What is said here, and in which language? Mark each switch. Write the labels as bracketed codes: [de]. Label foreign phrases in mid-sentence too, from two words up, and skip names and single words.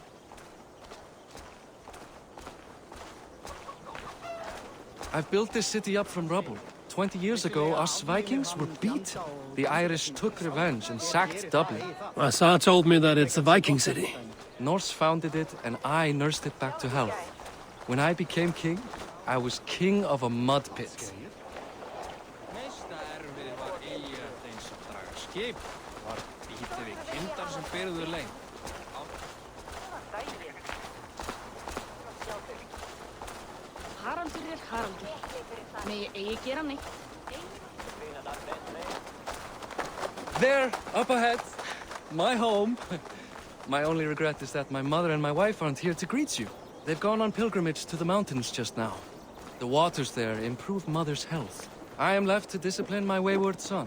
[en] I've built this city up from rubble. 20 years ago, us Vikings were beat. The Irish took revenge and sacked Dublin. Assar told me that it's a Viking city. Norse founded it, and I nursed it back to health. When I became king, I was king of a mud pit. [is] Haraldur Haraldur. Megi eigi gera neitt. [en] There, up ahead, my home. My only regret is that my mother and my wife aren't here to greet you. They've gone on pilgrimage to the mountains just now. The waters there improve mother's health. I am left to discipline my wayward son,